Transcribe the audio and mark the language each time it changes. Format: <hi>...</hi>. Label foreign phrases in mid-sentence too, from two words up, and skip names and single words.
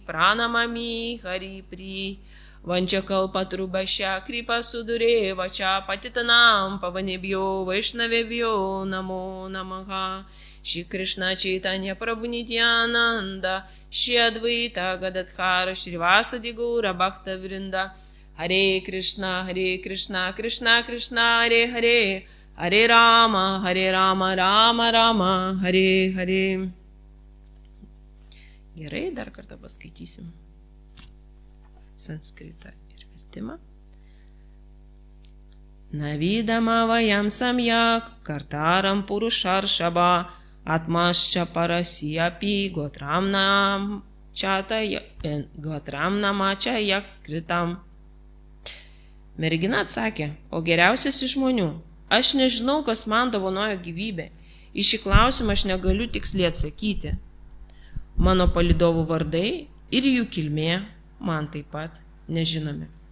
<sa>प्रणमामि हरि प्रि वाञ्छाकल्पतरुभ्यश्च कृपा सुदुरे वाचा पतितानां पावनेभ्यो वैष्णवेभ्यो नमो नमः श्री कृष्ण चैतन्य प्रभु नित्यानन्द श्री अद्वैत गदाधर श्री वासादि गौर भक्त वृन्द हरे कृष्ण कृष्ण कृष्ण हरे हरे हरे राम, राम राम, हरे हरे.</sa> <lt>Gerai, dar kartą paskaitysim sanskritą ir vertimą.</lt> <sa>नविदाम वयं सम्यक् कर्तारं पुरुषर्षभ आत्मश्च परस्यापि गोत्रं नामच यकृतम्.</sa> <lt>Mergina atsakė, o geriausias iš žmonių. Aš nežinau, kas man dovanojo gyvybę. Į šį klausimą aš negaliu tiksliai atsakyti. Mano palydovų vardai ir jų kilmė man taip pat nežinomi.</lt>